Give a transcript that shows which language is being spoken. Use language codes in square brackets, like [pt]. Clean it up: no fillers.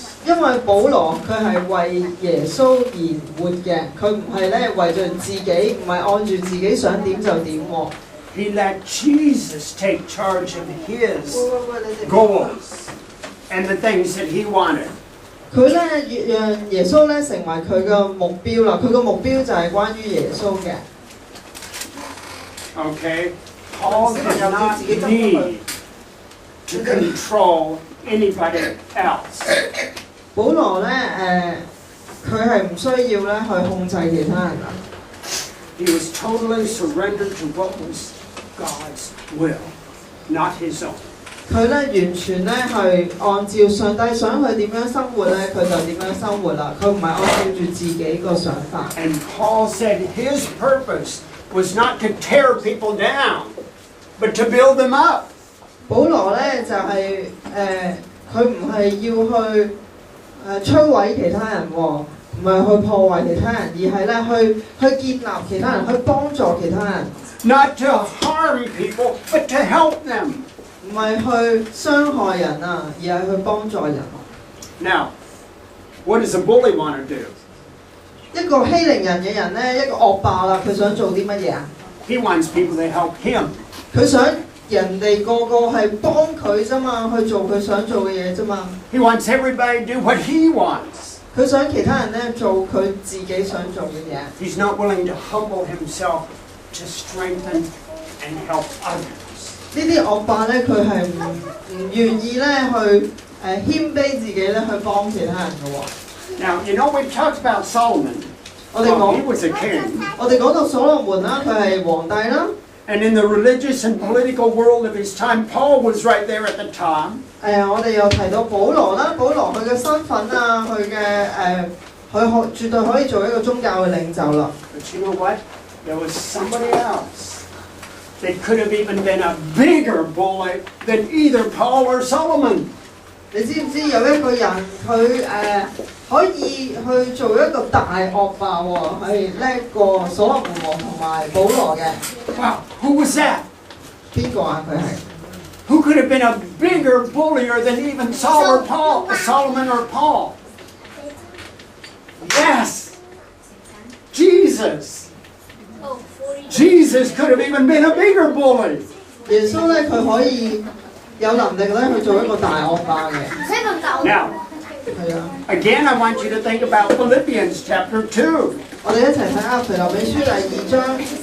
[yue] 因為保羅佢係為耶穌而活嘅，佢唔係咧為咗自己，唔係按住自己想點就點喎。 [en] He let Jesus take charge of his goals and the things that he wanted. [yue] 佢咧讓耶穌咧成為佢嘅目標啦，佢個目標就係關於耶穌嘅。 [en] Okay? Paul did not need to control anybody else. [yue] 保羅咧佢係唔需要咧去控制其他人啊。 [en] He was totally surrendered to what was God's will, not his own. [yue] 佢咧完全咧係按照上帝想佢點樣生活咧，佢就點樣生活啦。佢唔係按照住自己個想法。 [en] And Paul said his purpose was not to tear people down, but to build them up. [yue] 保羅咧就係佢唔係要去摧毀其他人喎，唔係去破壞其他人，而係咧去建立其他人，去幫助其他人。 [en] Not to harm people, but to help them. [yue] 唔係去傷害人啊，而係去幫助人。 [en] Now, what does a bully want to do? [yue] 一個欺凌人嘅人咧，一個惡霸啦，佢想做啲乜嘢啊？ [en] He wants people to help him. [yue] 佢想人哋個個係幫佢啫嘛，去做佢想做嘅嘢啫嘛。 [en] He wants everybody to do what he wants. [yue] 佢想其他人咧做佢自己想做嘅嘢。 [en] He's not willing to humble himself to strengthen and help others. [yue] 呢啲惡霸咧，佢係唔願意咧去謙卑自己咧去幫其他人嘅喎。 [en] Now, you know, we talked about Solomon. [yue] 我哋講 [en] He was a king. [yue] 我哋講到所羅門啦，佢係皇帝啦。 [en] And in the religious and political world of his time, Paul was right there at the top. [yue] 我哋又提到保羅啦，保羅佢嘅身份啊，佢嘅佢絕對可以做一個宗教嘅領袖啦。 [en] But you know what? There was somebody else that could have even been a bigger bully than either Paul or Solomon. [yue] 你知唔知有一個人佢可以去做一個大惡霸喎，係叻過所羅門王同埋保羅嘅。 [en] Wow, who was that? [yue] 邊個啊？佢係 [en] Who could have been a bigger bullier than even Solomon or Paul? Yes, Jesus. Oh, 40. Jesus could have even been a bigger bully. [yue] 耶穌咧，佢可以有能力咧去做一個大惡霸嘅。 [en] Now, [yue] 係啊， [en] again, I want you to think about Philippians chapter 2. [yue] 我哋一齊睇下腓立比書第2章。